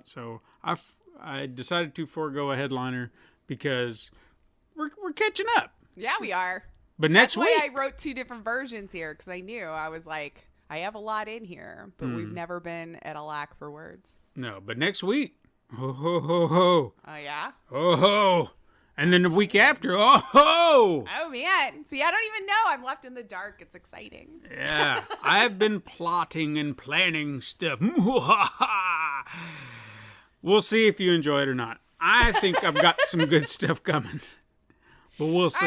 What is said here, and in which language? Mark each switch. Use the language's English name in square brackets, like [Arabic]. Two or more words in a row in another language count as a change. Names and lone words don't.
[English] So I decided to forego a headliner because we're catching up. Yeah, we are. But next That's week, why I wrote 2 different versions here, because I knew I was like, I have a lot in here, but we've never been at a lack for words. no, but next week, ho ho ho ho, Oh yeah. ho ho, and then the week after, oh ho. Oh man. See, I don't even know. I'm left in the dark. It's exciting. Yeah, I have been plotting and planning stuff. We'll see if you enjoy it or not. I think I've got some good stuff coming, but we'll see.